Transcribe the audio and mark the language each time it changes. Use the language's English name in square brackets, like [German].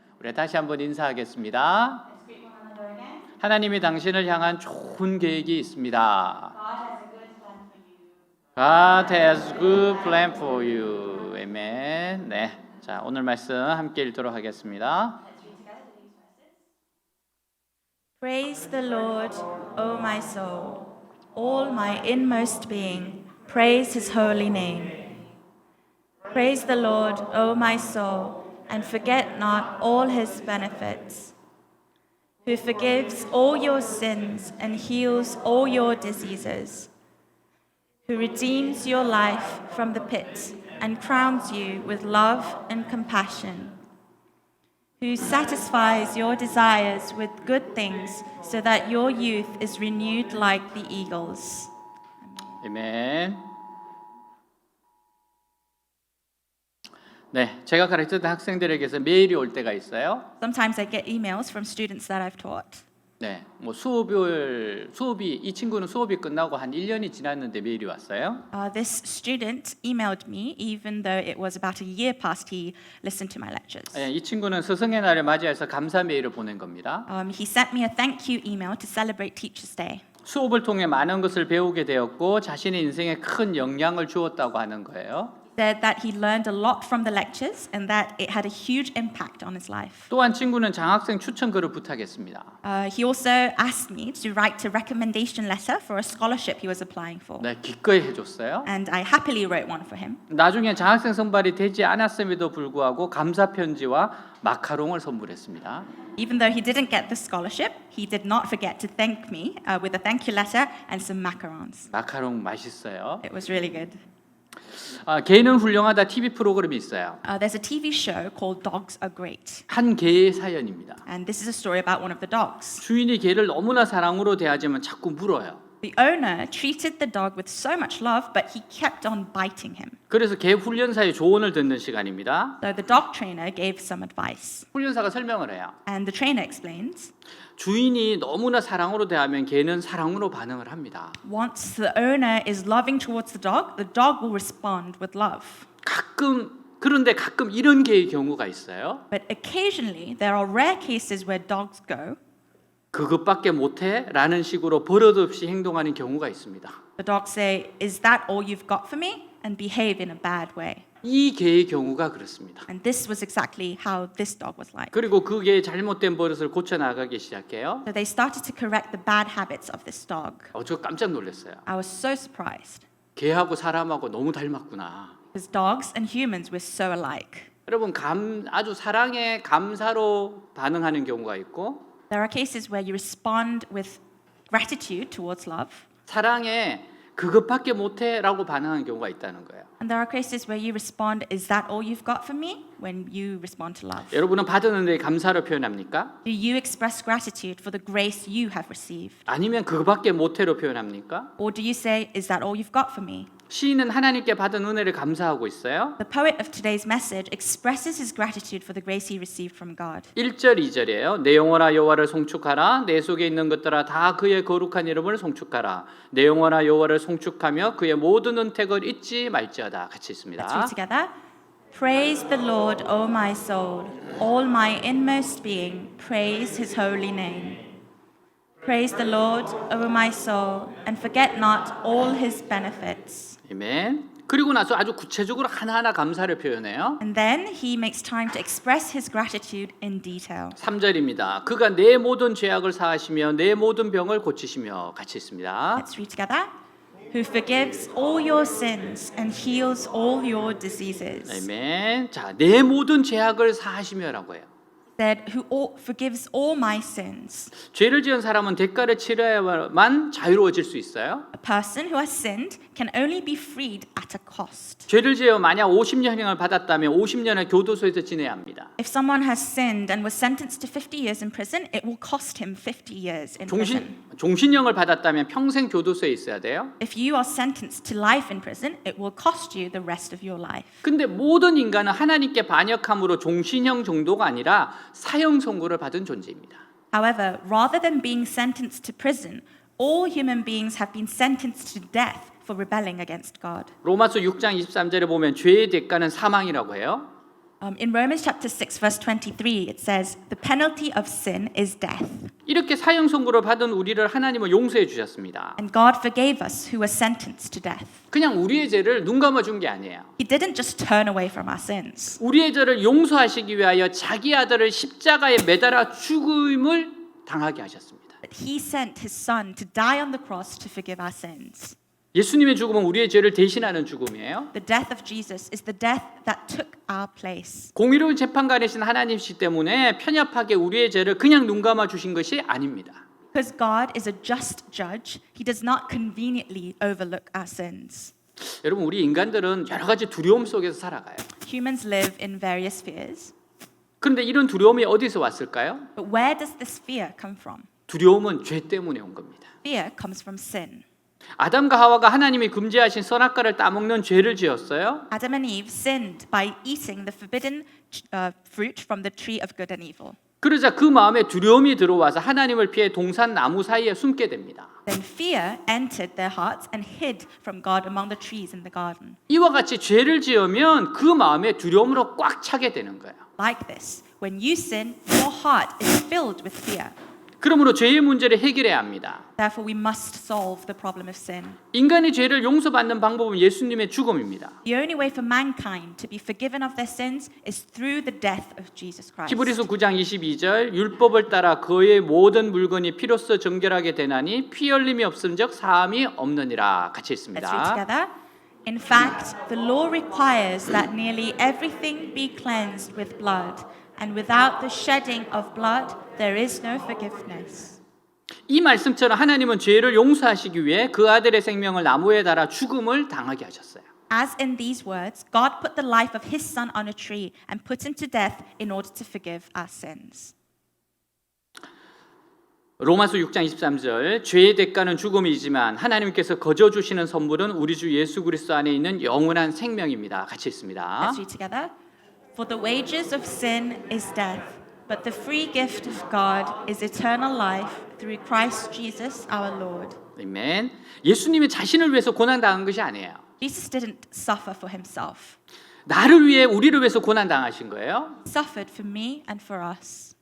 [Korean] 우리 다시 한번 인사하겠습니다. 하나님이 당신을 향한 좋은 계획이 있습니다. [English] God has a good plan for you. [Korean] 아멘. 네, 자 오늘 말씀 함께 읽도록 하겠습니다. [English] Praise the Lord, O my soul. All my inmost being, praise his holy name. Praise the Lord, O my soul, and forget not all his benefits, who forgives all your sins and heals all your diseases, who redeems your life from the pit and crowns you with love and compassion, who satisfies your desires with good things so that your youth is renewed like the eagles. [Korean] 아멘. 네, 제가 가르쳤던 학생들에게서 메일이 올 때가 있어요. [English] Sometimes I get emails from students that I've taught. [Korean] 네, 뭐 수업이 이 친구는 수업이 끝나고 한 1년이 지났는데 메일이 왔어요. [English] This student emailed me even though it was about a year past he listened to my lectures. [Korean] 네, 이 친구는 스승의 날을 맞이해서 감사 메일을 보낸 겁니다. [English] He sent me a thank you email to celebrate Teachers' Day. [Korean] 수업을 통해 많은 것을 배우게 되었고 자신의 인생에 큰 영향을 주었다고 하는 거예요. [English] Said that he learned a lot from the lectures and that it had a huge impact on his life. [Korean] 또한 친구는 장학생 추천글을 부탁했습니다. [English] He also asked me to write a recommendation letter for a scholarship he was applying for. [Korean] 네, 기꺼이 해줬어요. [English] And I happily wrote one for him. [Korean] 나중에 장학생 선발이 되지 않았음에도 불구하고 감사 편지와 마카롱을 선물했습니다. [English] Even though he didn't get the scholarship, he did not forget to thank me with a thank you letter and some macarons. [Korean] 마카롱 맛있어요. [English] It was really good. [Korean] 개는 훌륭하다 TV 프로그램이 있어요. [English] There's a TV show called Dogs Are Great. [Korean] 한 개의 사연입니다. [English] And this is a story about one of the dogs. [Korean] 주인이 개를 너무나 사랑으로 대하지만 자꾸 물어요. [English] The owner treated the dog with so much love, but he kept on biting him. [Korean] 그래서 개 훈련사의 조언을 듣는 시간입니다. [English] So the dog trainer gave some advice. [Korean] 훈련사가 설명을 해요. [English] And the trainer explains, [Korean] 주인이 너무나 사랑으로 대하면 개는 사랑으로 반응을 합니다. [English] once the owner is loving towards the dog will respond with love. [Korean] 그런데 가끔 이런 개의 경우가 있어요. [English] But occasionally, there are rare cases where dogs go, [Korean] 그것밖에 못해? 라는 식으로 버릇없이 행동하는 경우가 있습니다. [English] the dogs say, is that all you've got for me? And behave in a bad way. [Korean] 이 개의 경우가 그렇습니다. [English] And this was exactly how this dog was like. [Korean] 그리고 그 개의 잘못된 버릇을 고쳐나가기 시작해요. [English] So they started to correct the bad habits of this dog. [Korean] 저 깜짝 놀랐어요. [English] I was so surprised, [Korean] 개하고 사람하고 너무 닮았구나. [English] because dogs and humans were so alike. [Korean] 여러분 아주 사랑에 감사로 반응하는 경우가 있고 [English] There are cases where you respond with gratitude towards love, [Korean] 사랑에 그것밖에 못해라고 반응하는 경우가 있다는 거예요. [English] and there are cases where you respond, is that all you've got for me? When you respond to love. [Korean] 여러분은 받은 은혜에 감사로 표현합니까? [English] Do you express gratitude for the grace you have received? [Korean] 아니면 그것밖에 못해로 표현합니까? [English] Or do you say, is that all you've got for me? [Korean] 시인은 하나님께 받은 은혜를 감사하고 있어요. [English] The poet of today's message expresses his gratitude for the grace he received from God. [Korean] 1절 2절이에요. 내 영혼아 여호와를 송축하라. 내 속에 있는 것들아 다 그의 거룩한 이름을 송축하라. 내 영혼아 여호와를 송축하며 그의 모든 은택을 잊지 말지어다. 같이 [English] Let's [Korean] 있습니다. [English] read together. Praise the Lord, O my soul. All my inmost being, praise his holy name. Praise the Lord, O my soul, and forget not all his benefits. [Korean] 아멘. 그리고 나서 아주 구체적으로 하나하나 감사를 표현해요. [English] And then he makes time to express his gratitude in detail. [Korean] 3절입니다. 그가 내 모든 죄악을 사하시며 내 모든 병을 고치시며 같이 있습니다. [English] Let's read together. Who forgives all your sins and heals all your diseases. [Korean] 아멘. 자, 내 모든 죄악을 사하시며라고 해요. [English] Said, who forgives all my sins. [Korean] 죄를 지은 사람은 대가를 치러야만 자유로워질 수 있어요. [English] A person who has sinned can only be freed at a cost. [Korean] 죄를 지어 만약 50년형을 받았다면 50년을 교도소에서 지내야 합니다. [English] If someone has sinned and was sentenced to 50 years in prison, it will cost him 50 years in prison. [Korean] 종신형을 받았다면 평생 교도소에 있어야 돼요. [English] If you are sentenced to life in prison, it will cost you the rest of your life. [Korean] 근데 모든 인간은 하나님께 반역함으로 종신형 정도가 아니라 사형 선고를 받은 존재입니다. [English] However, rather than being sentenced to prison, all human beings have been sentenced to death for rebelling against God. [Korean] 로마서 6장 23절에 보면 죄의 대가는 사망이라고 해요. [English] In Romans chapter 6, verse 23, it says, "The penalty of sin is death." [Korean] 이렇게 사형 선고를 받은 우리를 하나님은 용서해 주셨습니다. [English] And God forgave us who were sentenced to death. [Korean] 그냥 우리의 죄를 눈 감아 준 게 아니에요. [English] He didn't just turn away from our sins. [Korean] 우리의 죄를 용서하시기 위하여 자기 아들을 십자가에 매달아 죽음을 당하게 하셨습니다. [English] But he sent his son to die on the cross to forgive our sins. [Korean] 예수님의 죽음은 우리의 죄를 대신하는 죽음이에요. [English] The death of Jesus is the death that took our place. [Korean] 공의로운 재판관이신 하나님이시기 때문에 편협하게 우리의 죄를 그냥 눈 감아 주신 것이 아닙니다. [English] Because God is a just judge, he does not conveniently overlook our sins. [Korean] 여러분 우리 인간들은 여러 가지 두려움 속에서 살아가요. [English] Humans live in various fears. [Korean] 그런데 이런 두려움이 어디서 왔을까요? [English] But where does this fear come from? [Korean] 두려움은 죄 때문에 온 겁니다. [English] Fear comes from sin. [Korean] 아담과 하와가 하나님이 금지하신 선악과를 따먹는 죄를 지었어요. [English] Adam and Eve sinned by eating the forbidden fruit from the tree of good and evil. [Korean] 그러자 그 마음에 두려움이 들어와서 하나님을 피해 동산 나무 사이에 숨게 됩니다. [English] Then fear entered their hearts and hid from God among the trees in the garden. [Korean] 이와 같이 죄를 지으면 그 마음에 두려움으로 꽉 차게 되는 거예요. [English] Like this, when you sin, your heart is filled with fear. [Korean] 그러므로 죄의 문제를 해결해야 합니다. [English] Therefore, we must solve the problem of sin. [Korean] 인간의 죄를 용서받는 방법은 예수님의 죽음입니다. [English] The only way for mankind to be forgiven of their sins is through the death of Jesus Christ. [Korean] 히브리서 9장 22절 율법을 따라 그의 모든 물건이 피로써 정결하게 되나니 피 흘림이 없음즉 사함이 없느니라. 같이 [English] Let's read [Korean] 읽습니다. [English] together. In fact, the law requires that nearly everything be cleansed with blood, and without the shedding of blood, there is no forgiveness. [Korean] 이 말씀처럼 하나님은 죄를 용서하시기 위해 그 아들의 생명을 나무에 달아 죽음을 당하게 하셨어요. [English] As in these words, God put the life of his son on a tree and put him to death in order to forgive our sins. [Korean] 로마서 6장 23절 죄의 대가는 죽음이지만 하나님께서 거저 주시는 선물은 우리 주 예수 그리스도 안에 있는 영원한 생명입니다. 같이 읽습니다. [English] Let's read together. For the wages of sin is death, but the free gift of God is eternal life through Christ Jesus our Lord. [Korean] 아멘. 예수님이 자신을 위해서 고난 당한 것이 아니에요. [English] Jesus didn't suffer for himself. [Korean] 나를 위해 우리를 위해서 고난 당하신 거예요. [English] He suffered for me and for us.